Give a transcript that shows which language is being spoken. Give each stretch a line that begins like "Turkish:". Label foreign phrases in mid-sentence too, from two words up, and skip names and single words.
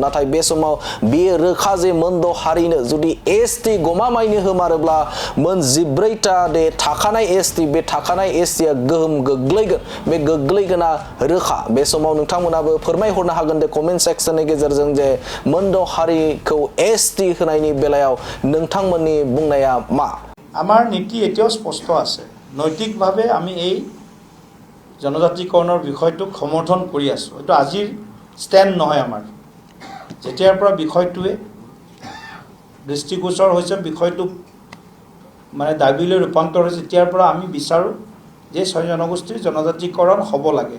Bodo: नाथाय बे समाव बियो रोखा जे मोनद' हारिनो जुदि एसटि गमामायनो होमारोब्ला मोन 14टा दे थाखानाय एसटि बे थाखानाय एसटिया गोहोम गोग्लैगोन बे गोग्लैगोना रोखा। बे समाव नोंथांमोनाबो फोरमायहरनो हागोन दे कमेन्ट सेक्शननि गेजेरजों जे मोनद' हारिखौ एसटि होनायनि बेलायाव नोंथांमोननि बुंनाया मा।
Assamese: আমাৰ নীতি এতিয়াও স্পষ্ট আছে। নৈতিকভাৱে আমি এই জনজাতিকৰণৰ বিষয়টোক সমৰ্থন কৰি আছোঁ। এইটো আজিৰ ষ্টেণ্ড নহয় আমাৰ। যেতিয়াৰ পৰা বিষয়টোৱে দৃষ্টিগোচৰ হৈছে, বিষয়টো মানে দাবীলৈ ৰূপান্তৰ হৈছে, তেতিয়াৰ পৰা আমি বিচাৰোঁ যে 6 জনগোষ্ঠীৰ জনজাতিকৰণ হ'ব লাগে।